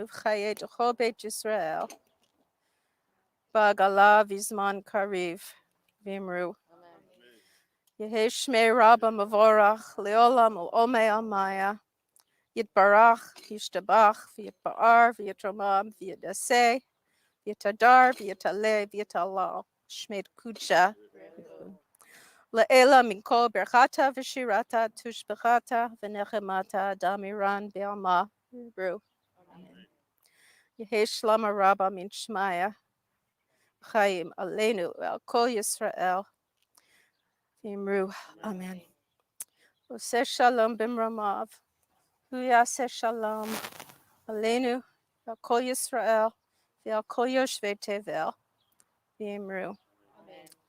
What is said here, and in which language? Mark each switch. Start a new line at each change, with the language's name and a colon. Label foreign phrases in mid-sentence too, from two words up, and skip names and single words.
Aramaic: וחיי דכל בית ישראל בעגלא ובזמן קריב ואמרו יהא שמיה רבא מברך לעלם ולעלמי עלמיא יתברך וישתבח ויתפאר ויתרומם ויתנשא ויתהדר ויתעלה ויתהלל שמיה דקודשא לעילא מכל ברכתא ושירתא תשבחתא ונחמתא דאמירן בעלמא ואמרו. יהא שלמא רבא מן שמיא חיים עלינו על כל ישראל ואמרו.
Hebrew: אמן. עשה שלום במרומיו. הוא יעשה שלום עלינו על כל ישראל ועל כל יושבי תבל ואמרו.